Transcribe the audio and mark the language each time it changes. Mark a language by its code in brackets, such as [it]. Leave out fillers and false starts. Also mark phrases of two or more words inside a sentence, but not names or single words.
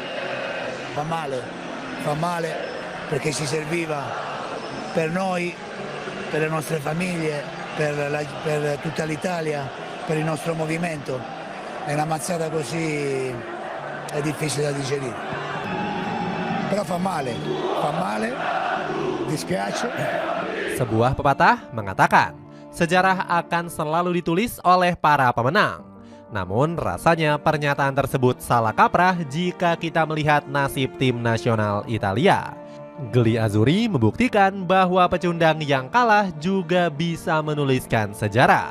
[it] Fa male perché ci serviva per noi, per le nostre famiglie, per tutta l'Italia, per il nostro movimento. È una mazzata così, è difficile da digerire. Però fa male, dispiace. [id] Sebuah pepatah mengatakan, sejarah akan selalu ditulis oleh para pemenang. Namun rasanya pernyataan tersebut salah kaprah jika kita melihat nasib tim nasional Italia. [it] Gli Azzurri [id] membuktikan bahwa pecundang yang kalah juga bisa menuliskan sejarah.